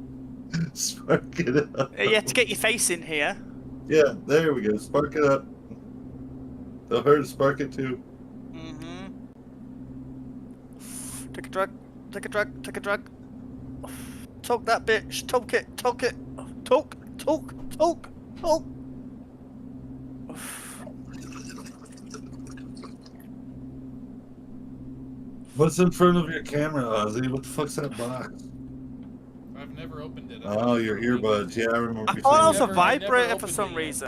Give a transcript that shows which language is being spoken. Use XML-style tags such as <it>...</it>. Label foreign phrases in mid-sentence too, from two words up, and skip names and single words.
<en>Spark it up. You have to get your face in here. Yeah, there we go. Spark it up. Tell her to spark it too. Mm-hmm. Take a drug. Take a drug. Take a drug. Toke that bitch. Toke it. Toke it. Toke. Toke. Toke. Toke. What's in front of your camera, Ozzy? What the fuck's that box? I've never opened it. Oh, your earbuds. Yeah, I remember. I you thought it saying was a that. I never vibrator for opened some it. reason.</en>